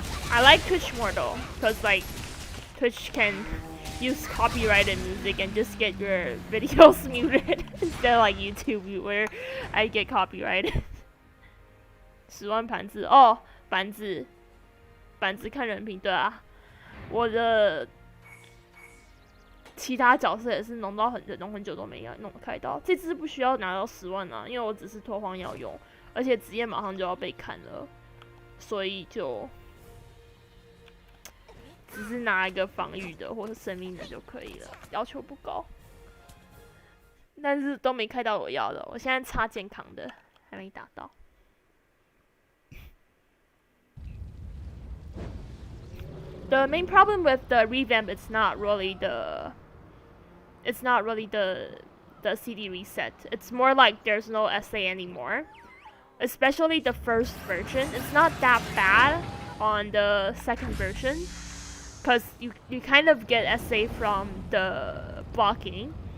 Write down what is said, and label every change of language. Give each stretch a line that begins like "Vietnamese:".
English: I like Twitch more though, because like Twitch can use copyrighted music and just get your videos muted instead of like YouTube where I get copyrighted.
Chinese: 10万盘子哦，板子看人品，对啊，我的其他角色也是弄很久都没弄开到，这只不需要拿到10万啊，因为我只是拓荒要用，而且职业马上就要被砍了，所以就只是拿一个防御的或是生命的就可以了，要求不高，但是都没开到我要的，我现在差健康的还没打到。
English: The main problem with the revamp is not really the CD reset. It's more like there's no SA anymore. Especially the first version. It's not that bad on the second version, because you kind of get SA from the blocking.